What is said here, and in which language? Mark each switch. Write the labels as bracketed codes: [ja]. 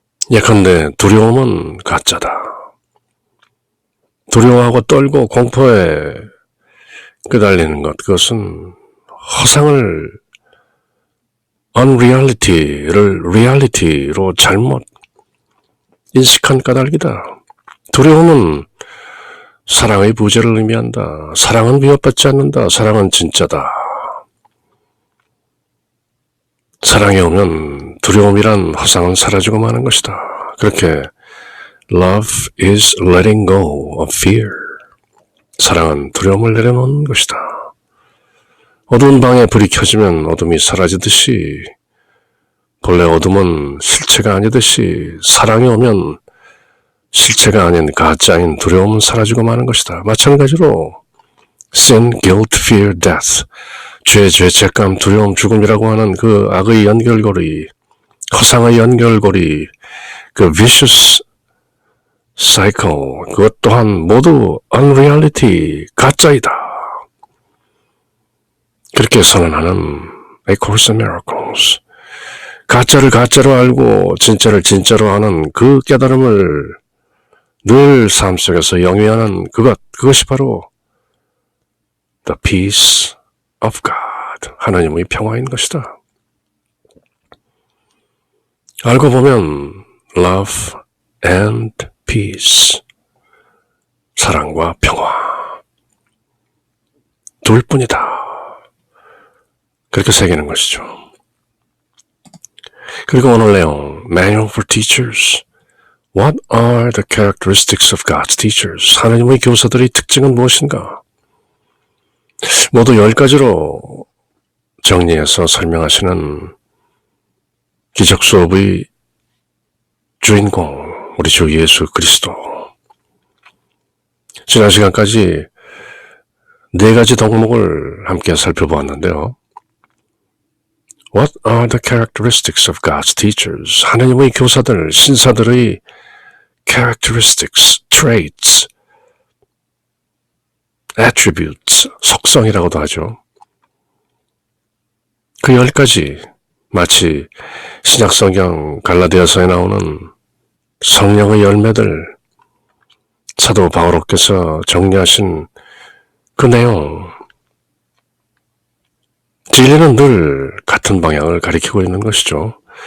[ko] 예컨대 두려움은 가짜다. 두려워하고 떨고 공포에 끄달리는 것, 그것은 허상을 unreality를 reality로 잘못 인식한 까닭이다. 두려움은 사랑의 부재를 의미한다. 사랑은 위협받지 않는다. 사랑은 진짜다. 사랑에 오면 두려움이란 허상은 사라지고 마는 것이다. [en] 그렇게 Love is letting go of fear. [ko] 사랑은 두려움을 내려놓는 것이다. 어두운 방에 불이 켜지면 어둠이 사라지듯이 본래 어둠은 실체가 아니듯이 사랑이 오면 실체가 아닌 가짜인 두려움은 사라지고 마는 것이다. [en] 마찬가지로 Sin, guilt, fear, death. [ko] 죄, 죄책감, 두려움, 죽음이라고 하는 그 악의 연결고리, 허상의 연결고리, 그 vicious cycle, 그것 또한 모두 unreality, 가짜이다. 그렇게 선언하는 A Course in Miracles. 가짜를 가짜로 알고 진짜를 진짜로 하는 그 깨달음을 늘 삶 속에서 영위하는 그것이 바로 [en] The peace of God, [ko] 하나님의 평화인 것이다. 알고 보면 [en] love and peace, [ko] 사랑과 평화 둘뿐이다. 그렇게 새기는 것이죠. 그리고 오늘 내용 Manual for Teachers. [en] What are the characteristics of God's teachers? [ko] 하나님의 교사들의 특징은 무엇인가? 모두 10가지로 정리해서 설명하시는 기적 수업의 주인공, 우리 주 예수 그리스도. 지난 시간까지 4가지 덕목을 함께 살펴보았는데요. [en] What are the characteristics of God's teachers? [ko] 하나님의 교사들, 신사들의 characteristics, traits, attributes, 속성이라고도 하죠. 그 10가지 마치 신약성경 갈라디아서에 나오는 성령의 열매들, 사도 바오로께서 정리하신 그 내용, 진리는 늘 같은 방향을 가리키고 있는 것이죠.